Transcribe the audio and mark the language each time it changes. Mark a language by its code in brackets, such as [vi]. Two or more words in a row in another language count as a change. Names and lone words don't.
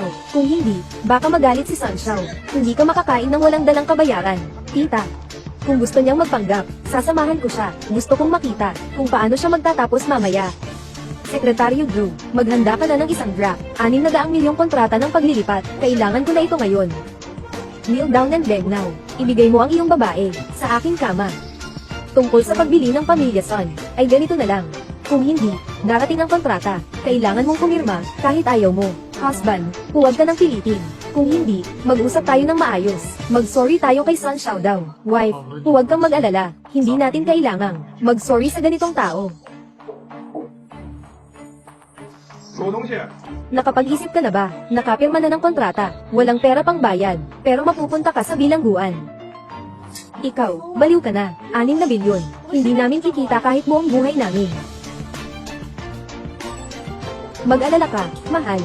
[tl] Kung hindi, baka magalit si Sun Xiao. Hindi ka makakain ng walang dalang kabayaran. Tita, kung gusto niyang magpanggap, sasamahan ko siya. Gusto kong makita kung paano siya magtatapos mamaya. Sekretaryo Drew, maghanda ka na ng isang draft. 600 milyong kontrata ng paglilipat. Kailangan ko na ito ngayon. [en] Kneel down and beg now. [tl] Ibigay mo ang iyong babae sa aking kama. Tungkol sa pagbili ng pamilya Son, ay ganito na lang. Kung hindi, darating ang kontrata. Kailangan mong pumirma kahit ayaw mo. Husband, huwag ka nang pilitin. Kung hindi, mag-usap tayo ng maayos. Mag-sorry tayo kay Sun Xiao daw. Wife, huwag kang mag-alala. Hindi natin kailangang mag-sorry sa ganitong tao. [zh] 什么东西？ [tl] Nakapag-isip ka na ba? Nakapirma na ng kontrata. Walang pera pang bayad. Pero mapupunta ka sa bilangguan. Ikaw, baliw ka na. 6 na bilyon. Hindi namin kikita kahit buong buhay namin. Mag-alala ka, mahal.